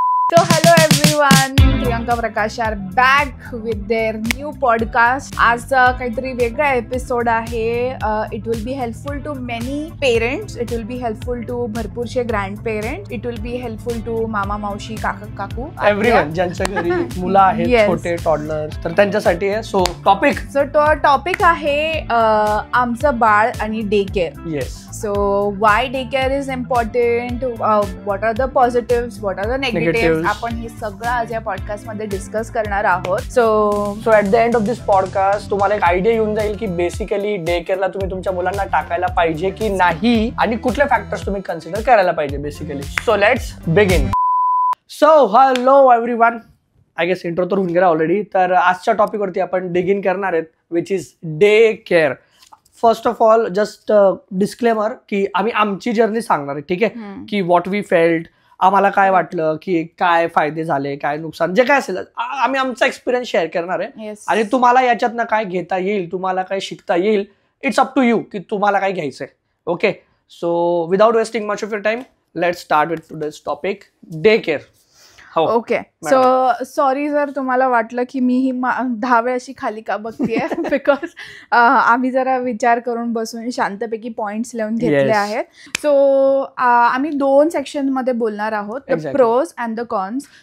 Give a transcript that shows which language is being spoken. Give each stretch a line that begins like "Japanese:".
English: So hello everyone, Priyanka Prakash are back with their new podcast.
Marathi: आज काहीतरी वेगळा episode आहे.
English: It will be helpful to many parents. It will be helpful to भरपूरशे grand parents. It will be helpful to
Marathi: मामा मावशी काका काकू everyone ज्यांच्या घरी मुलं आहेत छोटे टॉडलर्स तर त्यांच्यासाठी आहे.
English: so
Marathi: टॉपिक आहे आमचं बाळ आणि day care.
English: Yes. So why daycare is important, what are the positives, what are the negatives,
Marathi: आपण हे सगळं आज या पॉडकास्ट मध्ये डिस्कस करणार आहोत.
English: so at the end of this podcast
Marathi: तुम्हाला एक आयडिया येऊन जाईल की बेसिकली डे केअरला तुम्ही तुमच्या मुलांना टाकायला पाहिजे की नाही आणि कुठले फॅक्टर्स तुम्ही कन्सिडर करायला पाहिजे basically.
English: So let's begin. So hello everyone. I guess intro
Marathi: तर होऊन गेला ऑलरेडी. तर आजच्या टॉपिकवरती आपण बिगिन करणार आहेत
English: Which is day care. First of all just disclaimer
Marathi: की आम्ही आमची जर्नी सांगणार आहे. ठीक आहे की
English: what we felt,
Marathi: आम्हाला काय वाटलं की काय फायदे झाले काय नुकसान जे काय असेल आम्ही आमचा एक्सपिरियन्स शेअर करणार आहे. आणि तुम्हाला याच्यातनं काय घेता येईल तुम्हाला काय शिकता येईल
English: it's up to you
Marathi: की तुम्हाला काय घ्यायचंय.
English: Okay. So without wasting much of your time let's start with today's topic day care. Okay. So sorry
Marathi: जर तुम्हाला वाटलं की मी ही 10 वेळ अशी खाली का बघतीये बिकॉज आम्ही जरा विचार करून बसून शांतपैकी पॉइंट्स लिहून घेतले आहेत. सो आम्ही 2 सेक्शन मध्ये बोलणार आहोत,
English: The pros and the cons.